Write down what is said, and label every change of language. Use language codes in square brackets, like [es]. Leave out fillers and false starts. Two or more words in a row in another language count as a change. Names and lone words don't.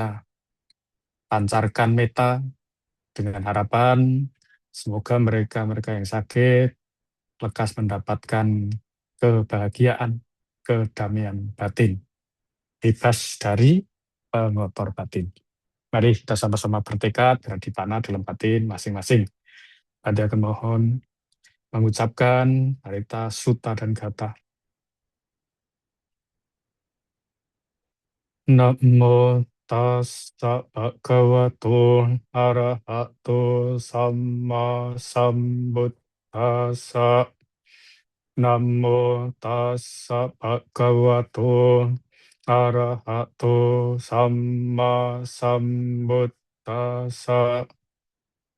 [id] Pancarkan meta dengan harapan semoga mereka-mereka yang sakit lekas mendapatkan kebahagiaan, kedamaian batin, bebas dari pengotor batin. Mari kita sama-sama bertekad berhati panah dalam batin masing-masing. Pada akan mohon mengucapkan parita sutta dan gata. [pi] Namo tassa bhagavato arahato samma sambuddhassa. Namo tassa bhagavato arahato samma sambuddhassa.